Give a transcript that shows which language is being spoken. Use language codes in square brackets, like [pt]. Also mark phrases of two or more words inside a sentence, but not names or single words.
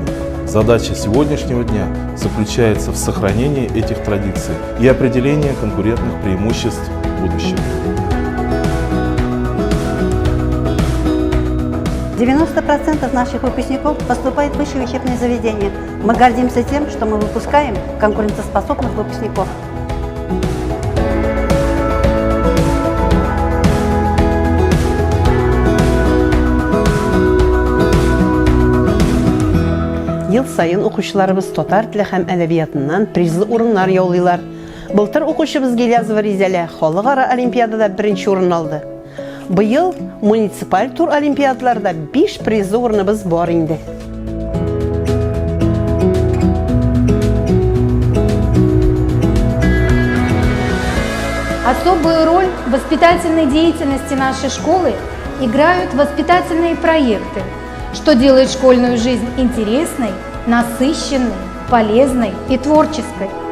[ru] Задача сегодняшнего дня заключается в сохранении этих традиций и определении конкурентных преимуществ будущего. 90% наших выпускников поступает в высшие учебные заведения. Мы гордимся тем, что мы выпускаем конкурентоспособных выпускников. [tt] Ел сайын укучыларыбыз татар теле һәм әдәбиятыннан призлы урыннар яулыйлар. Былтыр укучыбыз Гилязова Ризалә халыкара олимпиадада 1нче урын алды. Быел муниципаль тур олимпиадаларда 5 призлы урыныбыз бар инде. [ru] Особую роль в воспитательной деятельности нашей школы играют воспитательные проекты, что делает школьную жизнь интересной, насыщенной, полезной и творческой.